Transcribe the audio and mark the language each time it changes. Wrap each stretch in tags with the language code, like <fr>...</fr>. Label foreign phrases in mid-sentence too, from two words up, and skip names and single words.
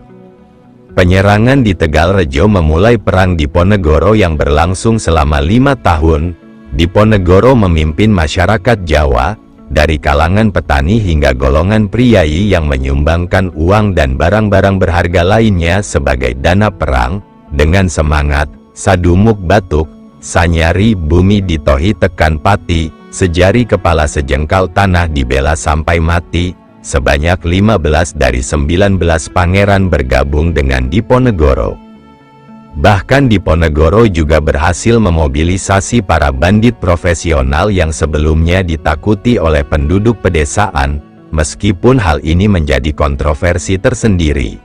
<id>Penyerangan di Tegalrejo memulai Perang Diponegoro yang berlangsung selama 5 tahun. Diponegoro memimpin masyarakat Jawa, dari kalangan petani hingga golongan priai yang menyumbangkan uang dan barang-barang berharga lainnya sebagai dana perang, dengan semangat,</id> <jv>sadumuk batuk, sanyari bumi ditohi tekan pati,</jv> <id>sejari kepala sejengkal tanah dibela sampai mati. Sebanyak 15 dari 19 pangeran bergabung dengan Diponegoro. Bahkan Diponegoro juga berhasil memobilisasi para bandit profesional yang sebelumnya ditakuti oleh penduduk pedesaan, meskipun hal ini menjadi kontroversi tersendiri.</id>